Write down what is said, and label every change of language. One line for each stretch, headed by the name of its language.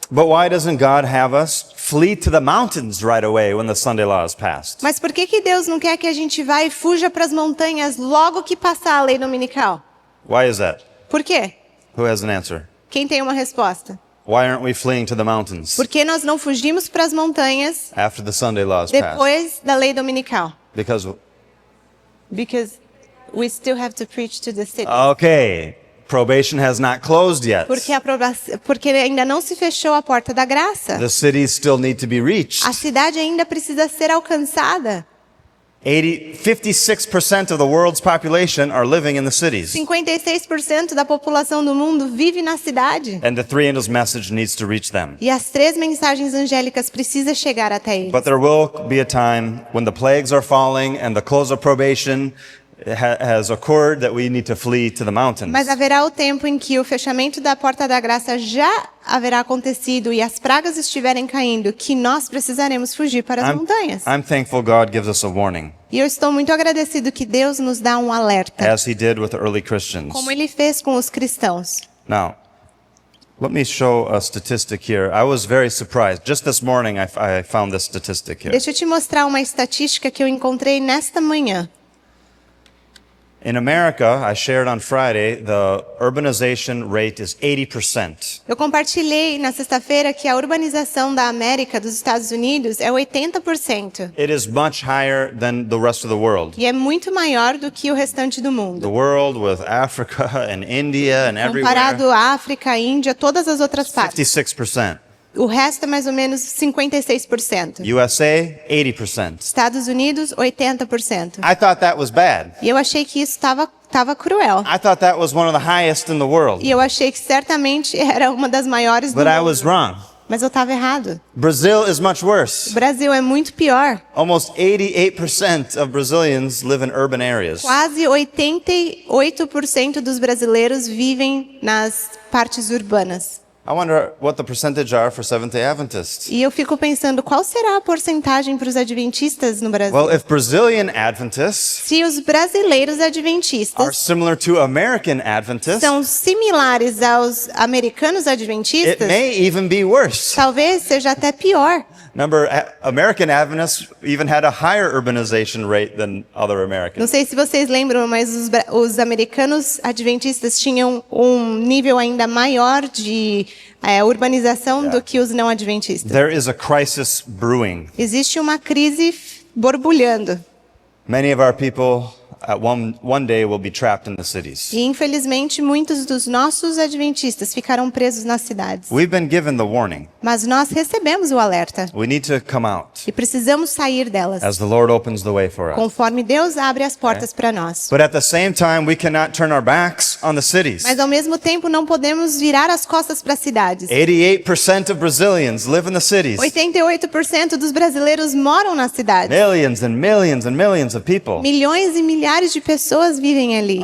English: But why doesn't God have us flee to the mountains right away when the Sunday law is passed?
Portuguese: Mas por que Deus não quer que a gente vá e fuja para as montanhas logo que passar a lei dominical?
English: Why is that?
Portuguese: Por quê?
English: Who has an answer?
Portuguese: Quem tem uma resposta?
English: Why aren't we fleeing to the mountains
Portuguese: Por que nós não fugimos para as montanhas
English: after the Sunday law is passed?
Portuguese: depois da lei dominical?
English: Because, Because we still have to preach to the city. okay, probation has not closed yet.
Portuguese: Porque ainda não se fechou a porta da graça.
English: The cities still need to be reached.
Portuguese: A cidade ainda precisa ser alcançada.
English: 56% of the world's population are living in the cities.
Portuguese: 56% da população do mundo vive na cidade.
English: And the three angels' message needs to reach them.
Portuguese: E as três mensagens angélicas precisam chegar até eles.
English: But there will be a time when the plagues are falling and the close of probation has occurred that we need to flee to the mountains.
Portuguese: Mas haverá o tempo em que o fechamento da porta da graça já haverá acontecido e as pragas estiverem caindo, que nós precisaremos fugir para as montanhas.
English: I'm thankful God gives us a warning,
Portuguese: E eu estou muito agradecido que Deus nos dá um alerta,
English: as He did with the early Christians.
Portuguese: como Ele fez com os cristãos.
English: Now, let me show a statistic here. I was very surprised. Just this morning, I found this statistic here.
Portuguese: Deixa eu te mostrar uma estatística que eu encontrei nesta manhã.
English: In America, I shared on Friday, the urbanization rate is 80%.
Portuguese: Eu compartilhei na sexta-feira que a urbanização da América, dos Estados Unidos, é 80%.
English: It is much higher than the rest of the world.
Portuguese: E é muito maior do que o restante do mundo.
English: The world with Africa and India and everywhere,
Portuguese: Comparado à África, Índia, todas as outras partes.
English: 56%.
Portuguese: O resto é mais ou menos 56%.
English: USA, 80%.
Portuguese: Estados Unidos, 80%.
English: I thought that was bad.
Portuguese: E eu achei que isso estava cruel.
English: I thought that was one of the highest in the world.
Portuguese: E eu achei que certamente era uma das maiores do
English: But I
Portuguese: mundo.
English: was wrong.
Portuguese: Mas eu estava errado.
English: Brazil is much
Portuguese: O
English: worse.
Portuguese: Brasil é muito pior.
English: Almost 88% of Brazilians live in urban areas.
Portuguese: Quase 88% dos brasileiros vivem nas partes urbanas.
English: I wonder what the percentage are for Seventh-day Adventists.
Portuguese: E eu fico pensando, qual será a porcentagem para os adventistas no Brasil?
English: Well, if Brazilian Adventists
Portuguese: Se os brasileiros
English: are
Portuguese: adventistas
English: similar to American Adventists,
Portuguese: são similares aos americanos
English: it
Portuguese: adventistas,
English: may even be worse.
Portuguese: talvez seja até pior.
English: Remember, American Adventists even had a higher urbanization rate than other
Portuguese: Não
English: Americans.
Portuguese: sei se vocês lembram, mas os americanos adventistas tinham um nível ainda maior de urbanização do que os não adventistas.
English: There is a crisis brewing.
Portuguese: Existe uma crise borbulhando.
English: Many of our people at one day will be trapped in the cities.
Portuguese: E infelizmente muitos dos nossos adventistas ficarão presos nas cidades.
English: We've been given the warning.
Portuguese: Mas nós recebemos o alerta
English: We need to come out
Portuguese: e precisamos sair delas,
English: as the Lord opens the way for us.
Portuguese: conforme Deus abre as portas para nós.
English: But at the same time, we cannot turn our backs on the cities.
Portuguese: Mas ao mesmo tempo não podemos virar as costas para as cidades.
English: 88% of Brazilians live in the cities.
Portuguese: 88% dos brasileiros moram nas cidades.
English: Millions and millions and millions of people.
Portuguese: Milhões e milhares de pessoas vivem ali.